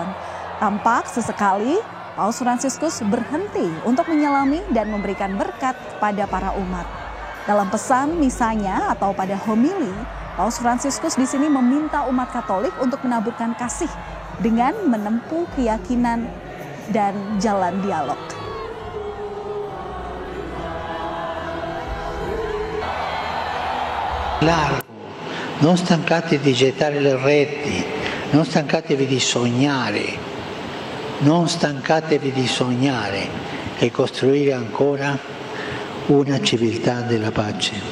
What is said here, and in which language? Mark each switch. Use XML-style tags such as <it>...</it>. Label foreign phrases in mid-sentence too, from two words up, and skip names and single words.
<id>Tampak sesekali Paus Fransiskus berhenti untuk menyelami dan memberikan berkat pada para umat. Dalam pesan misanya atau pada homili, Paus Fransiskus di sini meminta umat Katolik untuk menaburkan kasih dengan menempuh keyakinan dan jalan dialog.</id> <it>Largo, non stancatevi di gettare le reti, non stancatevi di sognare, non stancatevi di sognare e costruire ancora una civiltà della pace.</it>